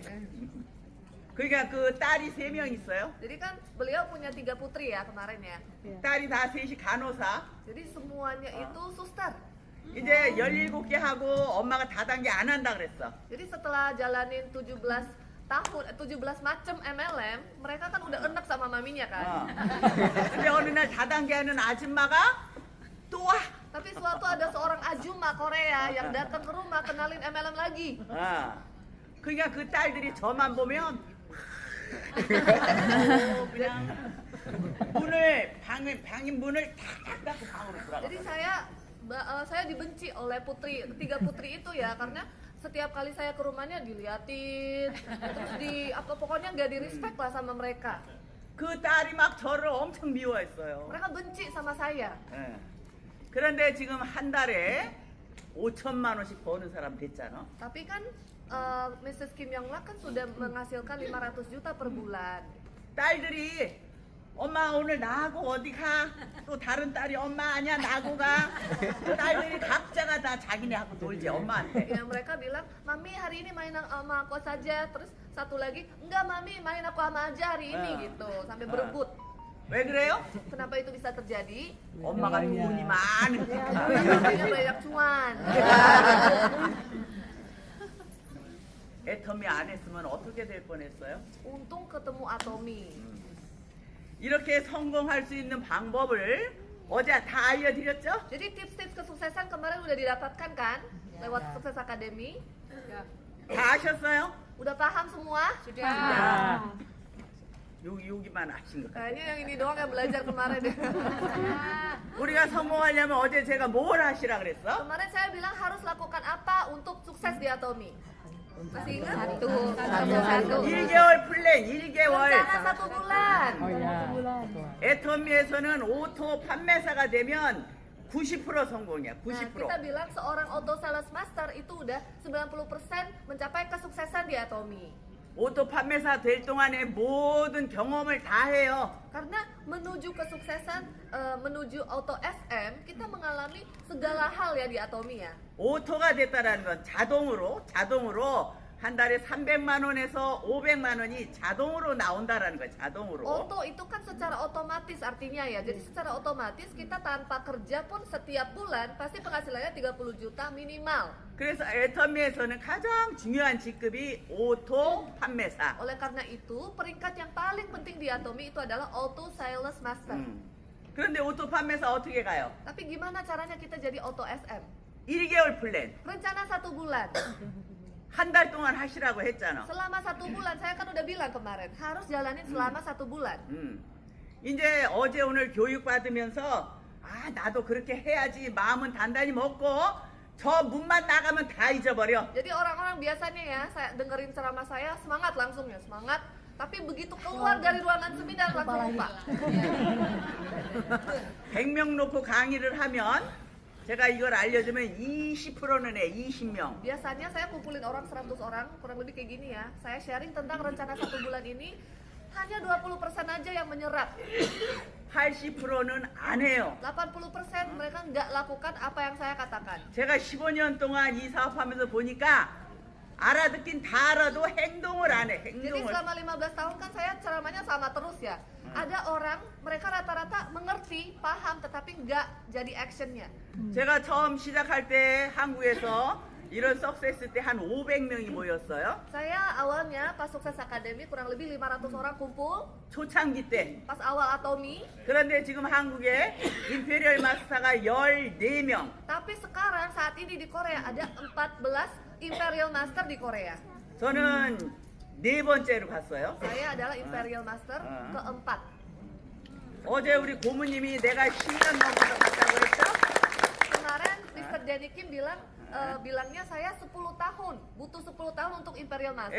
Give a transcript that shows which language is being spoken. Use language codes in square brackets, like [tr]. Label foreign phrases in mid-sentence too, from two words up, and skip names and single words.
[ko] 그러니까 그 딸이 3명 있어요. [id] Jadi kan beliau punya 3 putri ya kemarin ya. [ko] 딸이 다 셋이 간호사. [id] Jadi semuanya itu suster. [ko] 이제 17개 하고 엄마가 다단계 안 한다 그랬어. [id] Jadi setelah jalanin 17 macam MLM, mereka kan udah enak sama maminya kan. [ko] 근데 어느 날 다단계 하는 아줌마가 또 와. [id] Tapi suatu ada seorang ajuma Korea yang datang ke rumah kenalin MLM lagi. [ko] 그러니까 그 딸들이 저만 보면 그냥 방의 문을 탁 닫고 방으로 들어가. [id] Jadi saya dibenci oleh 3 putri itu ya karena setiap kali saya ke rumahnya diliatin, terus pokoknya nggak di respect lah sama mereka. [ko] 그 딸이 막 저를 엄청 미워했어요. [id] Mereka benci sama saya. [ko] 그런데 지금 한 달에 5천만 원씩 버는 사람 됐잖아. [id] Tapi kan Mrs. Kim Young La kan sudah menghasilkan 500 juta per bulan. [ko] 딸들이 엄마 오늘 나하고 어디 가? 또 다른 딸이 엄마 아니야 나하고 가. 딸들이 각자가 다 자기네하고 놀지 엄마한테. [id] Ya mereka bilang, Mami hari ini main sama aku saja. Terus satu lagi, enggak Mami main aku sama aja hari ini gitu. Sampai berebut. [ko] 왜 그래요? [id] Kenapa itu bisa terjadi? [ko] 엄마가 돈이 많으니까. [id] Maminya banyak cuan. [ko] 애터미 안 했으면 어떻게 될 뻔했어요? [id] Untung ketemu Atomi. [ko] 이렇게 성공할 수 있는 방법을 어제 다 알려드렸죠? [id] Jadi tips-tips kesuksesan kemarin udah didapatkan kan? Lewat Sukses Academy. [ko] 다 아셨어요? [id] Udah paham semua? [ko] 여기만 아신 것 같아요. [id] Kayaknya yang ini doang yang belajar kemarin deh. [ko] 우리가 성공하려면 어제 제가 뭘 하시라 그랬어? [id] Kemarin saya bilang harus lakukan apa untuk sukses di Atomi. Masih ingat? Satu. [ko] 1개월 플랜 1개월. [id] Rencana 1 bulan. [ko] 애터미에서는 오토 판매사가 되면 90% 성공이야. [id] Nah, 90%. kita bilang seorang auto sales master itu udah 90% mencapai kesuksesan di Atomi. [ko] 오토 판매사 될 동안에 모든 경험을 다 해요. [id] Karena menuju kesuksesan, menuju auto SM, kita mengalami segala hal ya di Atomi ya. [ko] 오토가 됐다라는 건 자동으로 한 달에 300만 원에서 500만 원이 자동으로 나온다라는 거예요. 자동으로. [id] Auto itu kan secara otomatis artinya ya. Jadi secara otomatis kita tanpa kerja pun setiap bulan pasti penghasilannya 30 juta minimal. [ko] 그래서 애터미에서는 가장 중요한 직급이 오토 판매사. [id] Oleh karena itu, peringkat yang paling penting di Atomi itu adalah Auto Sales Master. [ko] 그런데 오토 판매사 어떻게 가요? [id] Tapi gimana caranya kita jadi Auto SM? [ko] 1개월 플랜. [id] Rencana 1 bulan. [ko] 한 달 동안 하시라고 했잖아. [id] Selama 1 bulan, saya kan udah bilang kemarin harus jalanin selama 1 bulan. [ko] 이제 어제 오늘 교육 받으면서 아 나도 그렇게 해야지 마음은 단단히 먹고 저 문만 나가면 다 잊어버려. [id] Jadi orang-orang biasanya ya, saya dengerin ceramah saya semangat langsung ya, semangat. Tapi begitu keluar dari ruangan seminar langsung lupa. [ko] 100명 놓고 강의를 하면 제가 이걸 알려주면 20%는 해. 20명. [id] Biasanya saya kumpulin orang 100 orang, kurang lebih kayak gini ya. Saya sharing tentang rencana 1 bulan ini, hanya 20% aja yang menyerap. [ko] 80%는 안 해요. [id] 80% mereka nggak lakukan apa yang saya katakan. [ko] 제가 15년 동안 이 사업하면서 보니까 알아듣긴 다 알아도 행동을 안 해. [id] Jadi [ko] 행동을. [id] selama 15 tahun kan saya ceramahnya sama terus ya. Ada orang, mereka rata-rata mengerti, paham, tetapi nggak jadi actionnya. [ko] 제가 처음 시작할 때 한국에서 이런 석세스 때 한 500명이 모였어요. [id] Saya awalnya pas Sukses Academy kurang lebih 500 orang kumpul [ko] 초창기 때. [id] pas awal Atomi. [ko] 그런데 지금 한국에 임페리얼 마스터가 14명. [id] Tapi sekarang saat ini di Korea ada 14 Imperial Master di Korea. [ko] 저는 4번째로 갔어요. [id] Saya adalah Imperial Master keempat. [ko] 어제 우리 고모님이 내가 10년 넘어서 갔다고 했죠? [id] Kemarin Mr. Danny Kim bilangnya saya 10 tahun, butuh 10 tahun untuk Imperial Master.